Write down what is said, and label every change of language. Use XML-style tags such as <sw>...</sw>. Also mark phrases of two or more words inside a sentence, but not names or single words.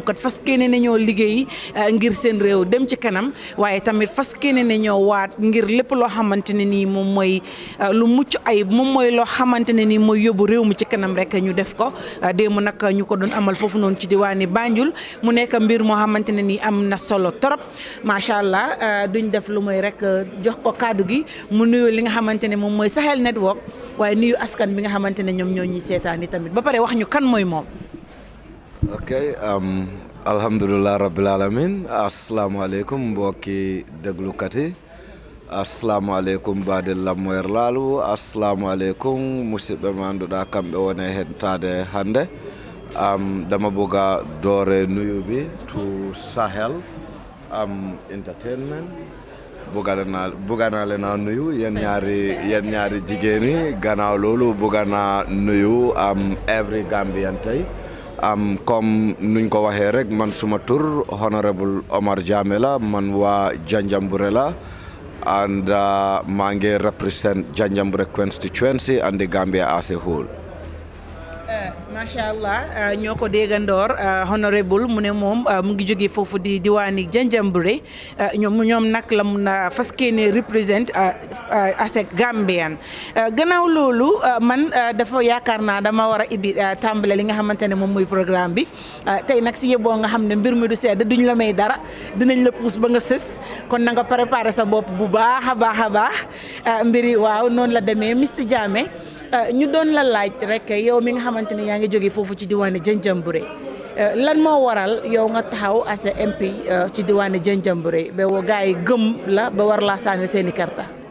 <wo>kat fas yéene ne ñoo liggéey ngir seen réew dem ci kanam waaye tamit fas yéene ne ñoo waat ngir lépp loo xamante ne nii moom mooy lu mucc ay moom mooy loo xamante ne nii mooy yóbbu réew mi ci kanam rek ñu def ko démb nag ñu ko doon amal foofu noonu ci diwaani Banjul mu nekk mbir moo xamante ne nii am na solo trop</wo> <ar>ما شاء الله</ar> <wo>duñ def lu mooy rek jox ko kàddu gi mu nuyu li nga xamante ne moom mooy Sahel Network waaye nuyu askan bi nga xamante ne ñoom ñoo ñuy seetaan tamit ba pare wax ñu kan mooy moom. ok</wo> <ar>الحمد لله رب العالمين</ar> <wo>asalaamaaleykum mbokki déglukat yi asalaamaaleykum baade lammoyer laalu asalaamaaleykum</wo> <ff>musidɓe ma annduɗaa kamɓe woni e hettade hannde</ff> <wo>dama buga doore nuyu bi to Sahel entertainment bugana leen nuyu yéen ñaari jigéen yi gannaaw loolu bugana nuyu</wo> <en>every Gambian</en> <wo>tey comme nuñ ko waxee rek man suma tur honorable Omar Jammeh la man waa Janjanbureh la and maa ngi represent Janjanbureh</wo> <en>Constituency and the Gambia as a whole.</en> <ar>ما شاء الله</ar> <wo>ñoo ko déggandoor honorable mu ne moom mu ngi jógee foofu di diwaani Janjanbureh ñoom nag la mun a fas yéene represent</wo> <en>as a Gambian</en> <wo>gannaaw loolu man dafa yaakaar naa dama war a ibi tàmbale li nga xamante ne moom muy programme bi tey nag si yeboo nga xam ne mbir mi du sedd duñ la may dara dinañ la puus ba nga sës kon na nga préparé sa bopp bu baax a baax mbiri waaw noonu la demee Mr Jammeh ñu doon la laaj rek yow mi nga xamante ne yaa ngi jógee foofu ci diwaani Janjanbureh lan moo waral yow nga taxaw</wo> <en>as a MP</en> <wo>ci diwaani Janjanbureh ba gars yi gëm la ba war laa sànni seeni karta.</wo>